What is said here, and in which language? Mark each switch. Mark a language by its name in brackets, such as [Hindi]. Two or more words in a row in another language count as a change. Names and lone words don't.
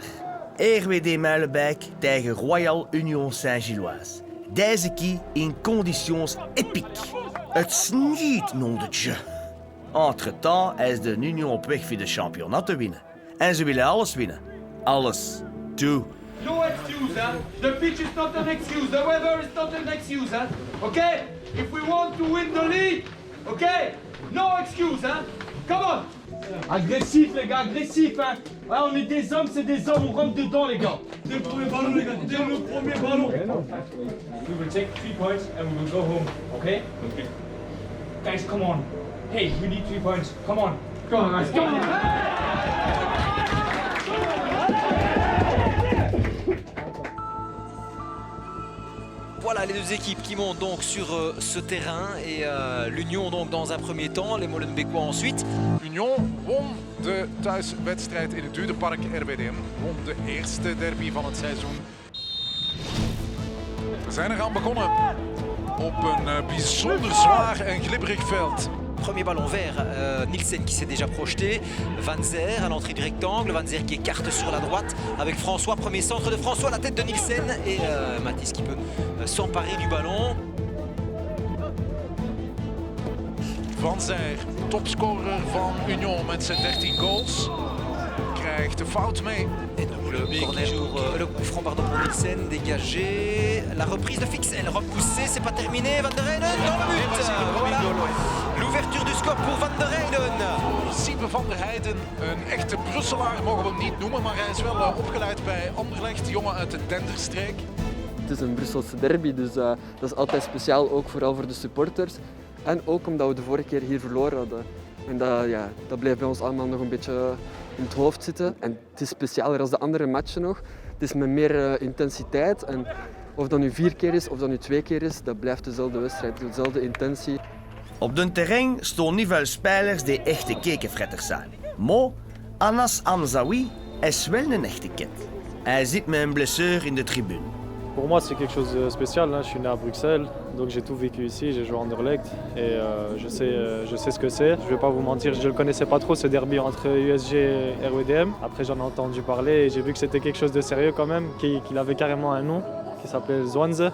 [Dutch] RWD Muilenbeek tegen Royal Union Saint-Gilloise. Deze keer in [French] conditions épiques. [Dutch] Het sniet, [French] nom de Dieu. [Dutch] Entre-temps is de Union op weg voor de championnat te winnen. En ze willen alles winnen. Alles. Toe. [English] No excuse, huh? The pitch is not an excuse. The weather is not an excuse, huh? Okay? If we want to win the league, okay? No excuse, hein? Come on! [French] Agressif, les gars, agressif, hein? Ouais, on est des hommes, c'est des hommes, on rentre dedans, les gars. Dès le premier ballon, les gars, dès le premier ballon. [English] We will take 3 points and we will go home, okay? Okay. Guys, come on. Hey, we need 3 points. Come on. Come on, guys, come on. [French] Voilà les deux équipes qui montent donc sur ce terrain et l'Union donc dans un premier temps, les Molenbeekois ensuite. [Dutch] Union won de thuiswedstrijd in het Duurderpark RWDM, won de eerste derby van het seizoen. We zijn eraan begonnen op een bijzonder zwaar en glibberig veld. [French] Premier ballon vert, Nielsen qui s'est déjà projeté, Van Zer à l'entrée du rectangle, Van Zer qui écarte sur la droite avec François, premier centre de François, la tête de Nielsen et Mathis qui peut s'emparer du ballon. [Dutch] Van Zer, topscorer van Union met zijn 13 goals, krijgt de fout mee. [French] Et donc le corner le coup franc pardon pour Nielsen, dégagé, la reprise de Fixel, repoussé, c'est pas terminé, Van der Heyden dans le but. Voilà. L'ouverture du score pour Van der Heyden. [Dutch] Siebe van der Heyden, een echte Brusselaar mogen we hem niet noemen, maar hij is wel opgeleid bij Anderlecht, jongen uit de Denderstreek. Het is een Brusselse derby, dus dat is altijd speciaal, ook vooral voor de supporters. En ook omdat we de vorige keer hier verloren hadden. En dat blijft bij ons allemaal nog een beetje in het hoofd zitten. En het is specialer dan de andere matchen nog. Het is met meer intensiteit. En of dat nu 4 keer is of dat nu 2 keer is, dat blijft dezelfde wedstrijd, dezelfde intentie. Op de terrein staan niet veel spelers die echte kekenfretters zijn. Maar Anas Hamzaoui is wel een echte ket. Hij zit met een blessure in de tribune. [French] Pour moi, c'est quelque chose de spécial. Je suis né à Bruxelles, donc j'ai tout vécu ici. J'ai joué à Anderlecht et je sais ce que c'est. Je ne vais pas vous mentir, je ne le connaissais pas trop, ce derby entre USG et RWDM. Après, j'en ai entendu parler et j'ai vu que c'était quelque chose de sérieux quand même, qu'il avait carrément un nom qui s'appelait Zwanze.